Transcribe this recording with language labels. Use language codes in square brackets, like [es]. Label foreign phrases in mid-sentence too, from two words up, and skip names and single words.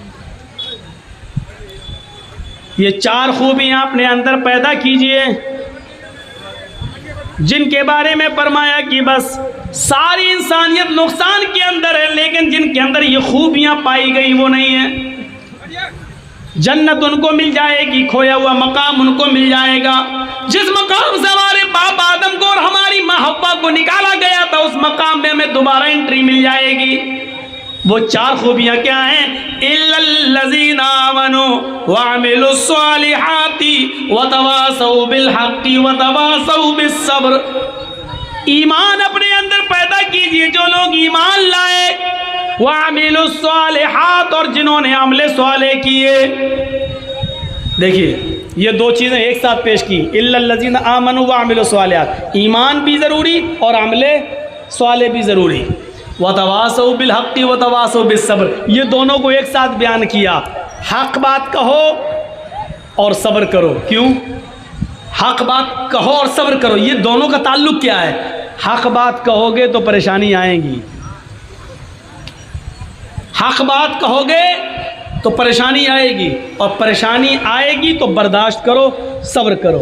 [hi] ये 4 खूबियां अपने अंदर पैदा कीजिए, जिनके बारे में फरमाया कि बस सारी इंसानियत नुकसान के अंदर है, लेकिन जिनके अंदर ये खूबियां पाई गई वो नहीं है। जन्नत उनको मिल जाएगी, खोया हुआ मकाम उनको मिल जाएगा। जिस मकाम से हमारे बाप आदम को और हमारी माँ हव्वा को निकाला गया था, उस मकाम में हमें दोबारा एंट्री मिल जाएगी। वो 4 खूबियाँ क्या हैं? [ar] إلا الذين آمنوا وعملوا الصالحات وتواصوا بالحق وتواصوا بالصبر. [hi] ईमान अपने अंदर पैदा कीजिए, जो लोग ईमान लाए, [ar] وعملوا الصالحات, [hi] और जिन्होंने अमले स्वाले किए। देखिए ये 2 चीज़ें एक साथ पेश की, [ar] إلا الذين آمنوا وعملوا الصالحات, [hi] ईमान भी ज़रूरी और अमले स्वाले भी ज़रूरी। [ar] وتواصوا بالحق وتواصوا بالصبر, [hi] ये दोनों को एक साथ बयान किया। हक बात कहो और सब्र करो। क्यों? हक बात कहो और सब्र करो, ये दोनों का ताल्लुक क्या है? हक बात कहोगे तो परेशानी आएगी, हक बात कहोगे तो परेशानी आएगी, और परेशानी आएगी तो बर्दाश्त करो, सब्र करो।